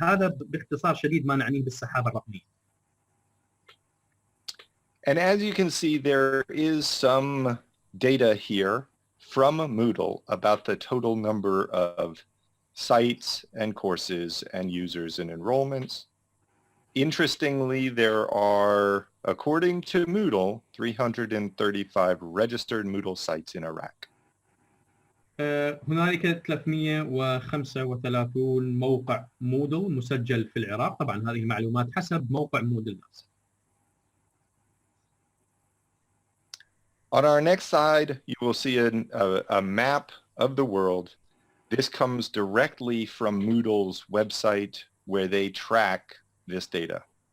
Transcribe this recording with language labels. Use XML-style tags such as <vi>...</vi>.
<ar>هذا باختصار شديد ما نعنيه بالسحابة الرقمية.</ar> <en>And as you can see, there is some data here from Moodle about the total number of sites and courses and users and enrollments. Interestingly, there are, according to Moodle, 335 registered Moodle sites in Iraq.</en> <ar>هنالك 335 موقع مودل مسجل في العراق. طبعا هذه معلومات حسب موقع مودل نفسه.</ar> <en>On our next slide, you will see a map of the world. This comes directly from Moodle's website where they track this data.</en>